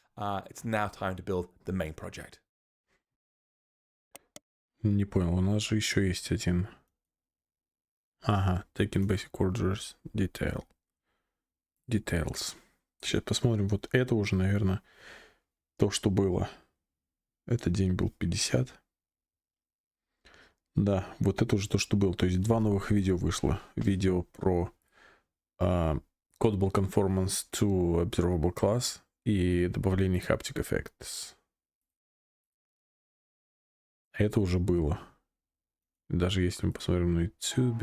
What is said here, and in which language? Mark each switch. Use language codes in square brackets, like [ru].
[en] It's now time to build the main project. [ru] Не понял, у нас же еще есть один. [en] Ага, taking basic orders, details. [ru] Сейчас посмотрим. Вот это уже, наверное, то, что было. Этот день был 50. Да, вот это уже то, что было. То есть 2 новых видео вышло. Видео про Codable conformance to Observable class и добавление haptic effects. Это уже было. Даже если мы посмотрим на YouTube.